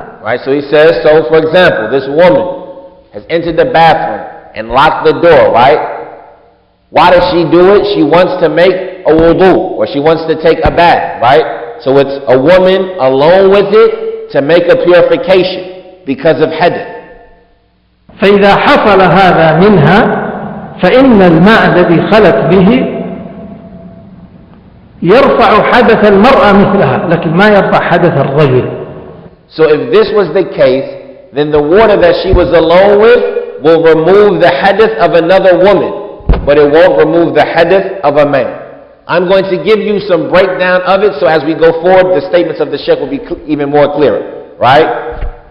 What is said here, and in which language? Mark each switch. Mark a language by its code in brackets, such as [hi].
[en] Right, so he says, so for example, this woman has entered the bathroom and locked the door, right? Why does she do it? She wants to make a wudu, or she wants to take a bath, right? So it's a woman alone with it to make a purification because of hadith. [ar] فإذا حصل هذا منها فإن الماء الذي خلت به يرفع حدث المرأة مثلها، لكن ما يرفع حدث الرجل. [en] So if this was the case, then the water that she was alone with will remove the hadith of another woman, but it won't remove the hadith of a man. I'm going to give you some breakdown of it, so as we go forward, the statements of the Shaykh will be even more clearer, right?